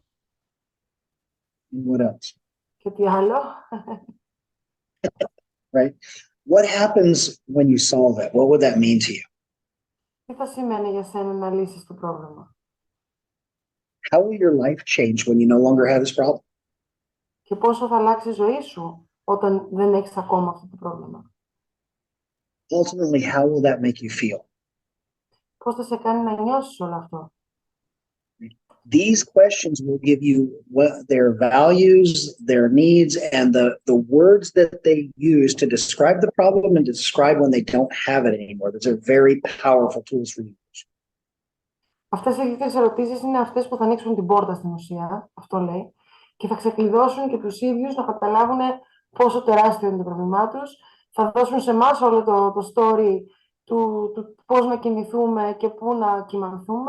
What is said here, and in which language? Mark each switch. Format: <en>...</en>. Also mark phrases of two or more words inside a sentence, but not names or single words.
<en>And what else?</en> <el>Και τι άλλο?</el> <en>Right? What happens when you solve it? What would that mean to you?</en> <el>Τι θα σημαίνει για σένα να λύσεις το πρόβλημα?</el> <en>How will your life change when you no longer have this problem?</en> <el>Και πόσο θα αλλάξει η ζωή σου όταν δεν έχεις ακόμα αυτό το πρόβλημα?</el> <en>Ultimately, how will that make you feel?</en> <el>Πώς θα σε κάνει να νιώσεις όλο αυτό?</el> <en>These questions will give you what their values, their needs, and the words that they use to describe the problem and to describe when they don't have it anymore. Those are very powerful tools for you.</en> <el>Αυτές οι ίδιες ερωτήσεις είναι αυτές που θα ανοίξουν την πόρτα στην ουσία, αυτό λέει, και θα ξεκλειδώσουν και τους ίδιους να καταλάβουν πόσο τεράστιο είναι το πρόβλημά τους. Θα δώσουν σε εμάς όλο το story του πώς να κινηθούμε και πού να κυμανθούμε.</el>